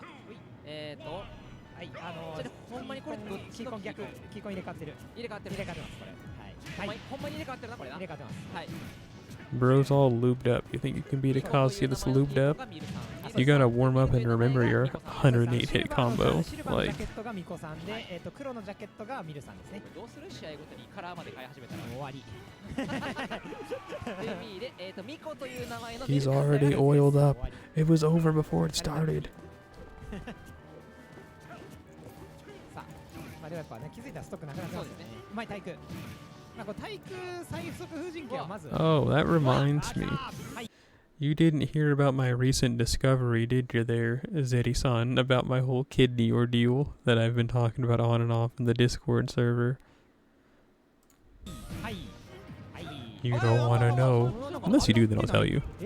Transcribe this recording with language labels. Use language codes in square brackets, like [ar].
[ja] はい、ほんまにこれどっちの逆、キーコン入れ替わってる。入れ替わってますこれ。はい。ほんまに入れ替わってるなこれな。入れ替わってます。はい。 [en] Bro's all lubed up. You think you can beat a Kazuya that's lubed up? You gotta warm up and remember your 108 hit combo. Like. [ja] がミコさんで、黒のジャケットがミルさんですね。どうする試合ごとにカラーまで変え始めたら終わり。で、ミコという名前の。 [en] He's already oiled up. It was over before it started. [ja] さあ、でもやっぱね、気づいたらストックなくなってますよね。うまい対空。対空最速風神経はまず。 [en] Oh, that reminds me. You didn't hear about my recent discovery, did you there, Zeri-san, about my whole kidney ordeal that I've been talking about on and off in the Discord server? You don't want to know. Unless you do, then I'll tell you.